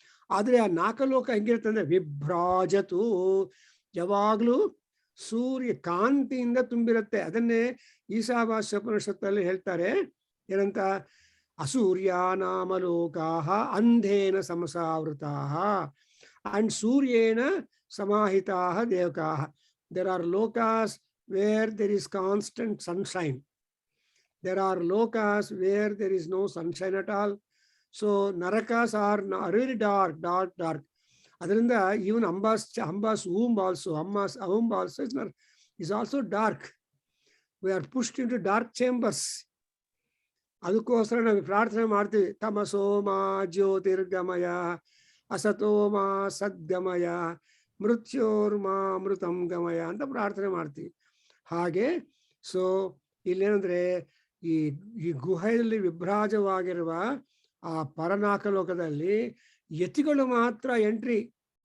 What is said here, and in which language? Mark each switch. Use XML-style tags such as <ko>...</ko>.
<kn>ಆದ್ರೆ ಆ 4 ಲೋಕ ಹೆಂಗಿರ್ತಂದ್ರೆ ವಿಭ್ರಾಜತು, ಯಾವಾಗ್ಲೂ ಸೂರ್ಯ ಕಾಂತಿಯಿಂದ ತುಂಬಿರುತ್ತೆ. ಅದನ್ನೇ ಈಶಾವಾಸ್ಯೋಪನಿಷತ್ತಲ್ಲಿ ಹೇಳ್ತಾರೆ, ಏನಂತ</kn> <sa>ಅಸೂರ್ಯಾನಾಮಲೋಕಾಹ ಅಂಧೇನ ಸಮಸಾವೃತಾಹ and ಸೂರ್ಯೇನ ಸಮಾಹಿತಾಹ ದೇವಕಾಹ.</sa> <en>There are lokas where there is constant sunshine. There are lokas where there is no sunshine at all. So narakas are really dark. Adrinda even Amba's womb also, Amma's womb also is also dark. We are pushed into dark chambers.</en> <kn>ಅದಕ್ಕೋಸ್ಕರ ನಾವು ಪ್ರಾರ್ಥನೆ ಮಾಡ್ತೀವಿ,</kn> <sa>ತಮಸೋಮ ಜ್ಯೋತಿರ್ಗಮಯ ಅಸತೋಮ ಸದ್ಗಮಯ ಮೃತ್ಯೋರ್ಮಾ ಅಮೃತಂ ಗಮಯ</sa> <kn>ಅಂತ ಪ್ರಾರ್ಥನೆ ಮಾಡ್ತೀವಿ. ಹಾಗೆ so ಇಲ್ಲೇನಂದ್ರೆ ಈ ಗುಹೆಯಲ್ಲಿ ವಿಭ್ರಾಜವಾಗಿರುವ ಆ ಪರನಾಕಲೋಕದಲ್ಲಿ ಯತಿಗಳು ಮಾತ್ರ ಎಂಟ್ರಿ.</kn>